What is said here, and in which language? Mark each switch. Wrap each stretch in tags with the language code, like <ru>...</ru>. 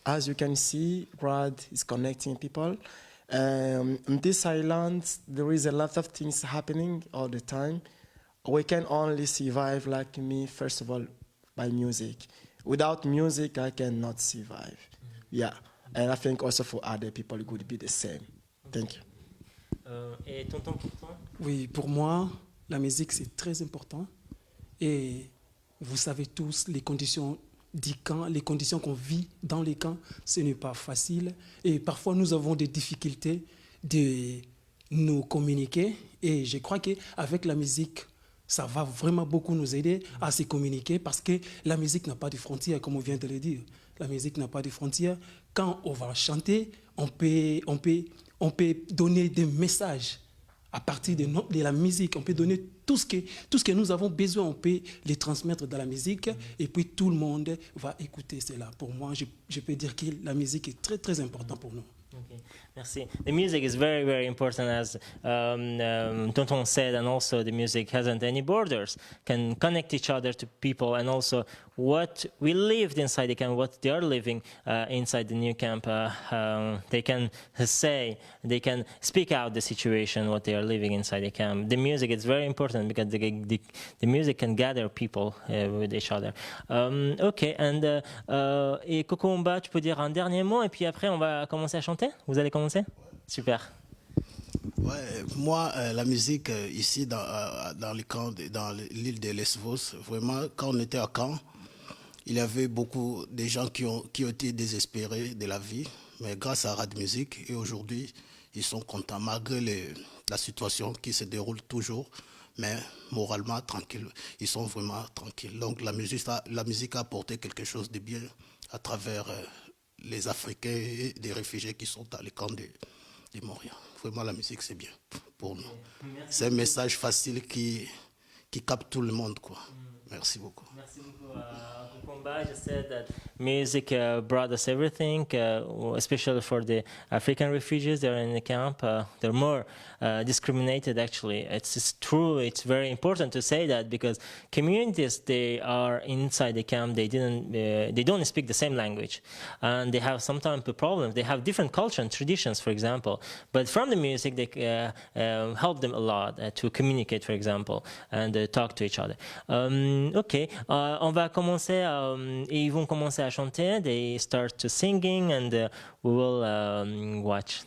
<en>As you can see, Rad is connecting people. In this island, there is a lot of things happening all the time. We can only survive, like me, first of all, by music. Without music, I cannot survive. Yeah, and I think also for other people, it would be the same. Thank you.</en> <fr>Et Tonton, pour toi? Oui, pour moi, la musique, c'est très important. Et vous savez tous, les conditions du camp, les conditions qu'on vit dans les camps, ce n'est pas facile. Et parfois, nous avons des difficultés de nous communiquer. Et je crois qu'avec la musique, ça va vraiment beaucoup nous aider à se communiquer parce que la musique n'a pas de frontières, comme on vient de le dire. La musique n'a pas de frontières. Quand on va chanter, on peut donner des messages à partir de la musique. On peut donner tout ce que nous avons besoin, on peut les transmettre dans la musique et puis tout le monde va écouter cela. Pour moi, je peux dire que la musique est très, très importante pour nous. Okay. Merci.</fr> <en>The music is very, very important, as Tonton said, and also the music hasn't any borders, can connect each other to people, and also what we lived inside the camp, what they are living inside the new camp, they can say, they can speak out the situation, what they are living inside the camp. The music is very important because the music can gather people with each other.</en> <fr>Ok, et Kukumba, tu peux dire un dernier mot, et puis après on va commencer à chanter? Vous allez commencer? Super. Ouais, moi, la musique ici dans le camp, dans l'île de Lesbos, vraiment, quand on était à camp, il y avait beaucoup de gens qui ont été désespérés de la vie, mais grâce à Rad Music, et aujourd'hui, ils sont contents, malgré la situation qui se déroule toujours, mais moralement tranquille. Ils sont vraiment tranquilles. Donc la musique a apporté quelque chose de bien à travers les Africains et des réfugiés qui sont dans les camps de Montréal. Vraiment, la musique, c'est bien pour nous. C'est un message facile qui capte tout le monde, quoi. Merci beaucoup. Merci beaucoup.</fr> <en>Kukumba just said that music brought us everything, especially for the African refugees. They're in the camp. They're more discriminated, actually. It's true. It's very important to say that because communities, they are inside the camp. They don't speak the same language, and they have sometimes problems. They have different culture and traditions, for example. But from the music, they help them a lot to communicate, for example, and talk to each other.</en> <fr>Ok, on va commencer et ils vont commencer à chanter.</fr> <en>They start to singing and we will watch.</en>